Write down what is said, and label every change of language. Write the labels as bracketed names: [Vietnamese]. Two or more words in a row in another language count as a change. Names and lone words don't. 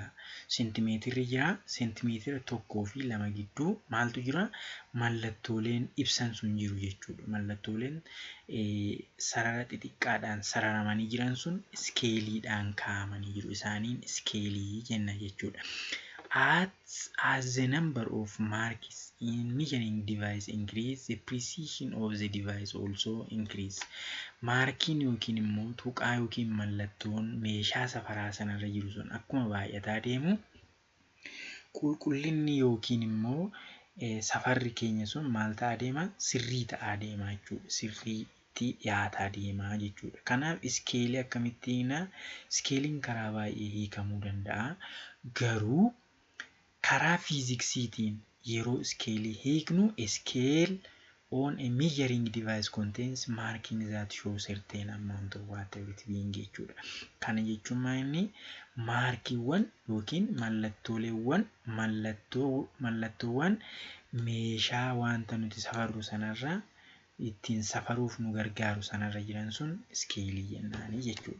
[Oromo] Seentimeetirri jira. Seentimeetira 1 fi 2 gidduu maaltu jira? Mallattooleen ibsan sun jiru jechuudha. Mallattooleen sarara xixiqqaadhaan sararamanii jiran sun iskeeliidhaan kaa'amanii jiru. Isaaniin iskeelii jenna jechuudha. [English] As the number of marks in measuring device increase, the precision of the device also increase. [Oromo] Markiin yookiin immoo tuqaa yookiin mallattoon meeshaa safaraa sanarra jiru sun akkuma baay'ataa deemu qulqullinni yookiin immoo safarri keenya sun maal ta'aa deema? Sirrii ta'aa deema jechuudha. Sirriitti dhiyaataa deema jechuudha. Kanaaf iskeelii akkamittiin? Iskeeliin karaa baay'ee hiikamuu danda'a. Garuu karaa fiiziksiitiin yeroo iskeelii hiiknu, [English] scale on a measuring device contains marking that show certain amount of whatever it being jechuudha. [Oromo] Kana jechuun maali? Maarkiiwwan yookiin mallattoowwan meeshaa wanta nuti safarru sanarra ittiin safaruuf nu gargaaru sanarra jiran sun iskeelii jennaani jechuudha.